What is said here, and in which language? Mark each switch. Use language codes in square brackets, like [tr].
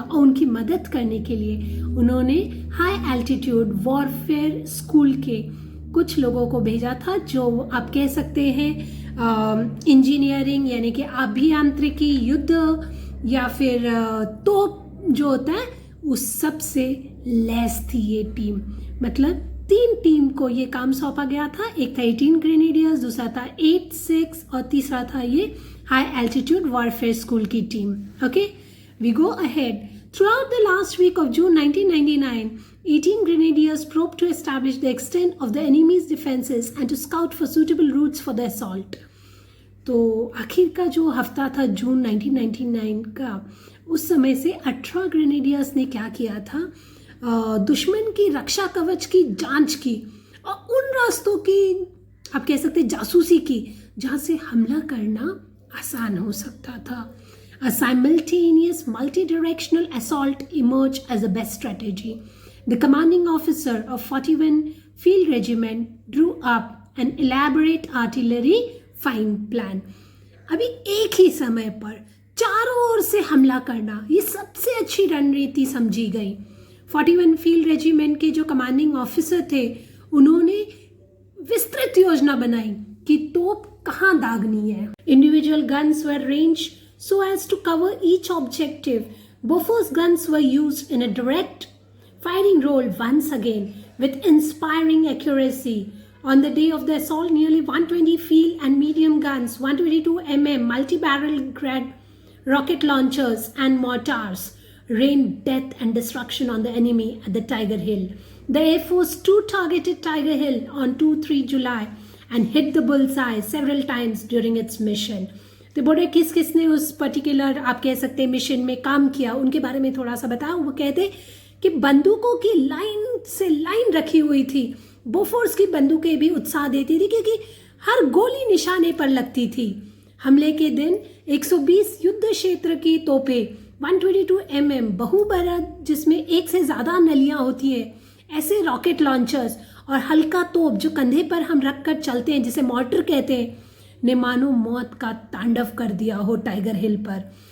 [hi] और उनकी मदद करने के लिए उन्होंने हाई एल्टीट्यूड वॉरफेयर स्कूल के कुछ लोगों को भेजा था, जो आप कह सकते हैं इंजीनियरिंग यानी कि अभियांत्रिकी, युद्ध या फिर तोप जो होता है उस सब से लैस थी ये टीम। मतलब 3 टीम को ये काम सौंपा गया था। एक था 18 ग्रेनेडियर्स, दूसरा था 8 सिक्स और तीसरा था ये हाई एल्टीट्यूड वॉरफेयर स्कूल की team. [en] Okay, we go ahead. Throughout the last week of June 1999, 18 grenadiers probed to establish the extent of the enemy's defenses and to scout for suitable routes for the assault. [hi] तो आखिर का जो हफ्ता था जून 1999 का, उस समय से 18 ग्रेनेडियर्स ने क्या किया था, दुश्मन की रक्षा कवच की जांच की और उन रास्तों की आप कह सकते जासूसी की जहां से हमला करना आसान हो सकता था। [en] A simultaneous multi-directional assault emerged as a best strategy. The commanding officer of 41 Field Regiment drew up an elaborate artillery fine plan. [hi] अभी एक ही समय पर चारों ओर से हमला करना ये सबसे अच्छी रणनीति समझी गई। 41 फील्ड रेजिमेंट के जो कमांडिंग ऑफिसर थे उन्होंने विस्तृत योजना बनाई कि तोप कहाँ दागनी है। [en] Individual guns were ranged so as to cover each objective. Bofors guns were used in a direct firing role once again with inspiring accuracy. On the day of the assault, nearly 120 field and medium guns, 122 mm multi-barrel grad rocket launchers and mortars rained death and destruction on the enemy at the Tiger Hill. The Air Force too targeted Tiger Hill on 2-3 July and hit the bullseye several times during its mission. [hi] तो बोले किस किसने उस particular आप कह सकते हैं mission में काम किया, उनके बारे में थोड़ा सा बताओ. वो कहते कि बंदूकों की लाइन से लाइन रखी हुई थी. बोफोर्स की बंदूकें भी उत्साह देती थी क्योंकि हर गोली निशाने पर लगती थी. हमले के दिन 120 युद्ध क्षेत्र की तोपें, 122 mm बहुबरद जिसमें एक से ज़्यादा नलियां होती हैं, ऐसे रॉकेट लॉन्चर्स और हल्का तोप जो कंधे पर हम रख कर चलते हैं जिसे मॉर्टर कहते हैं, ने मानो मौत का तांडव कर दिया हो टाइगर हिल पर.